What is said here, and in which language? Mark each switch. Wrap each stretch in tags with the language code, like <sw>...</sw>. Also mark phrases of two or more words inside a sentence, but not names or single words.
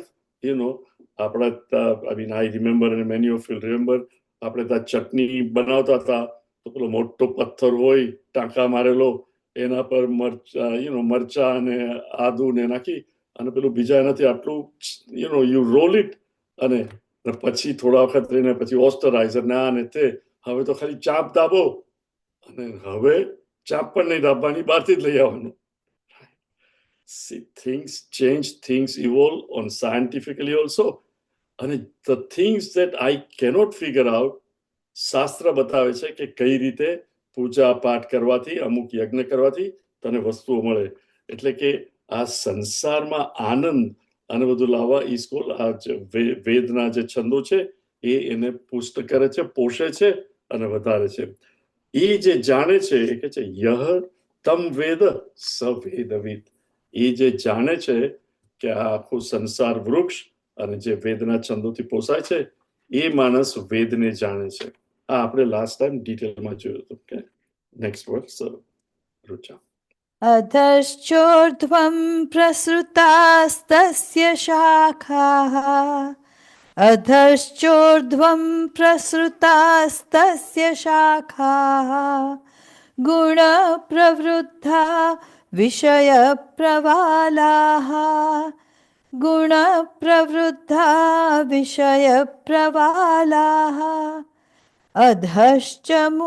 <en>you know,</en> <gu>આપણા</gu> <en>I mean I remember</en> <gu>અને</gu> <en>many of you remember,</en> <gu>આપણે ત્યાં ચટણી બનાવતા હતા તો પેલો મોટો પથ્થર હોય ટાંકા મારેલો, એના પર મરચા અને આદુ ને નાખી અને પેલું બીજા એનાથી આટલું</gu> <en>you roll it,</en> <gu>અને પછી થોડા વખત રહીને પછી ઓસ્ટરાઇઝર ને આ ને તે. હવે તો ખાલી ચાપ દાબો, અને હવે ચાપ પણ નહીં દાબવાની, બહારથી જ લઈ આવવાનું.</gu> <en>See, things change, things evolve on scientifically also. અને the things that I cannot figure out,</en> <gu>શાસ્ત્ર બતાવે છે કે કઈ રીતે પૂજા પાઠ કરવાથી, અમુક યજ્ઞ કરવાથી તને વસ્તુઓ મળે. એટલે કે આ સંસારમાં આનંદ અને બધું લાવવા ઈશ્વર આ વેદના જે છંદો છે એ એને પુષ્ટ કરે છે, પોષે છે અને વધારે છે. એ જે જાણે છે એ કે છે</gu> <sa>यः तं वेद स वेदवित्.</sa> <gu>એ જે જાણે છે કે આ આખું સંસાર વૃક્ષ અને જે વેદના છંદોથી પોસાય છે એ માણસ વેદને જાણે છે. આ આપણે</gu> <en>last time</en> <gu>ડિટેલમાં જોયું હતું. કે</gu> <en>next word</en> <gu>રુચા.</gu> <sa>अधश्चोर्ध्वं प्रसृतास्तस्य शाखाः अधश्चोर्ध्वं प्रसृतास्तस्य शाखाः गुणप्रवृद्धा विषयप्रवालाः गुणप्रवृद्धा विषयप्रवालाः अधश्च</sa>